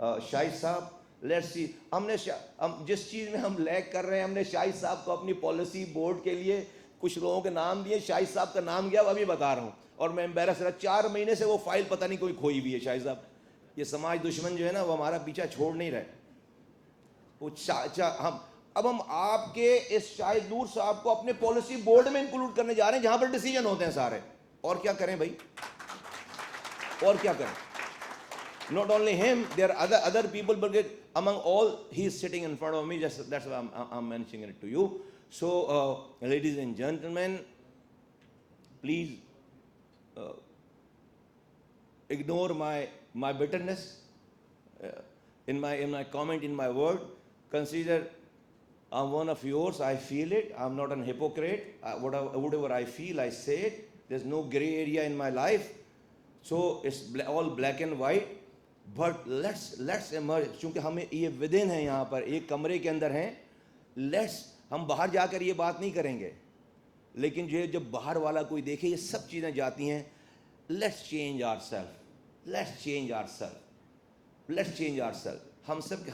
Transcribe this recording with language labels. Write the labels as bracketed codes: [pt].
[ur] شاہد صاحب، [en] let's see, [ur] ہم جس چیز میں ہم لیگ کر رہے ہیں، ہم نے شاہد صاحب کو اپنی پالیسی بورڈ کے لیے کچھ لوگوں کے نام دیے، شاہد صاحب کا نام گیا، وہ ابھی بتا رہا ہوں، اور میں امبیرس رہا۔ 4 مہینے سے وہ فائل پتہ نہیں کوئی کھوئی ہوئی ہے۔ شاہد صاحب، یہ سماج دشمن جو ہے نا وہ ہمارا پیچھا چھوڑ نہیں رہے۔ وہ اب ہم آپ کے اس شاہد نور صاحب کو اپنے پالیسی بورڈ میں انکلوڈ کرنے جا رہے ہیں، جہاں پر ڈیسیجن ہوتے ہیں سارے۔ اور کیا کریں بھائی؟ اور کیا کریں. [en] Not only him, there are other people, but among all, he is sitting in front of me. Just that's why I'm mentioning it to you. So, ladies and gentlemen, please ignore my bitterness in my comment, in my word. Consider I'm one of yours. I feel it. I'm not a hypocrite. Whatever I feel, I say it. There's no gray area in my life. So it's all black and white. But let's emerge. [ur] چونکہ ہمیں یہ ودن ہے یہاں پر ایک کمرے کے اندر ہیں. ہم باہر جا کر یہ بات نہیں کریں گے, لیکن جو جب باہر والا کوئی دیکھے یہ سب چیزیں جاتی ہیں. [en] Let's change our self, let's change our self, let's change our self.